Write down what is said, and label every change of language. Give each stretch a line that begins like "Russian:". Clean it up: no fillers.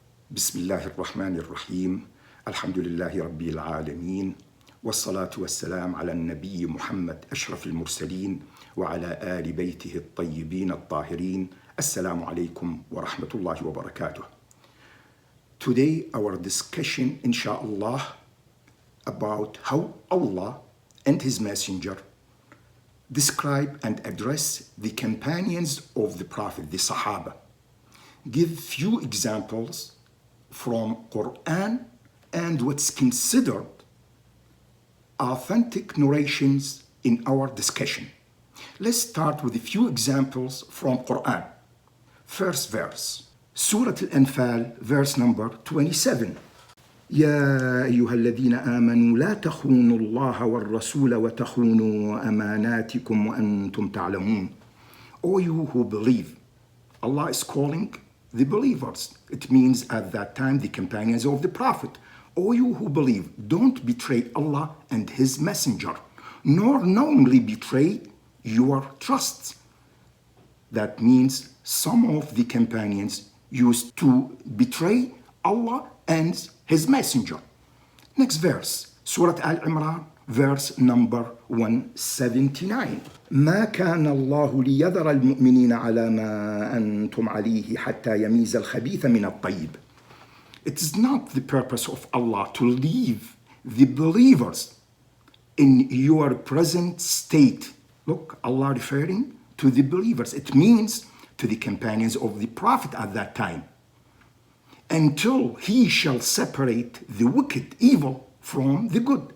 Arabic: بسم الله الرحمن الرحيم الحمد لله رب العالمين والصلاة والسلام على النبي محمد أشرف المرسلين وعلى آل بيته الطيبين الطاهرين. Assalamu alaikum wa rahmatullahi wa barakatuh.
English: Today our discussion inshallah about how Allah and His Messenger describe and address the companions of the Prophet, the Sahaba. Give few examples from Quran and what's considered authentic narrations in our discussion. Let's start with a few examples from Quran. First verse, Surah Al-Anfal, verse number 27.
Arabic: يا أيها الذين آمنوا لا تخونوا الله والرسول وتخونوا أماناتكم وأنتم تعلمون.
English: O you who believe, Allah is calling the believers. It means at that time the companions of the Prophet. O you who believe, don't betray Allah and His Messenger, nor knowingly betray your trusts. That means some of the companions used to betray Allah and His Messenger. Next verse, Surah Al-Imran, verse number 179.
Arabic: ما كان الله ليذر المؤمنين على ما أنتم عليه حتى يميز الخبيث من الطيب.
English: It is not the purpose of Allah to leave the believers in your present state. Look, Allah referring to the believers. It means to the companions of the Prophet at that time. Until He shall separate the wicked, evil, from the good.